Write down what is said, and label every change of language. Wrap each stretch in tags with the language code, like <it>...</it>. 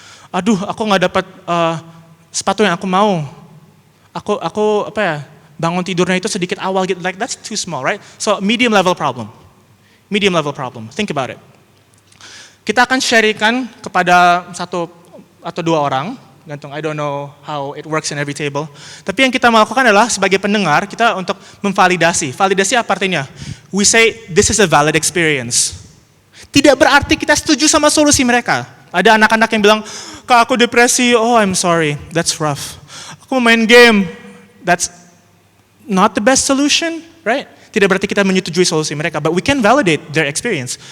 <id>Aduh, aku nggak dapat sepatu yang aku mau. Aku bangun tidurnya itu sedikit awal gitu.</id> <en>Like that's too small, right? So medium level problem. Think about it.</en> <id>Kita akan sharingkan kepada 1 atau 2 orang.</id> <en>Gantung, I don't know how it works in every table.</en> <id>Tapi yang kita melakukan adalah sebagai pendengar kita untuk memvalidasi. Validasi apa artinya?</id> <en>We say this is a valid experience.</en> <id>Tidak berarti kita setuju sama solusi mereka. Ada anak-anak yang bilang, Kak aku depresi,</id> <en>oh I'm sorry, that's rough.</en> <id>Aku mau main game,</id> <en>that's not the best solution, right?</en> <id>Tidak berarti kita menyetujui solusi mereka,</id> <en>but we can validate their experience.</en>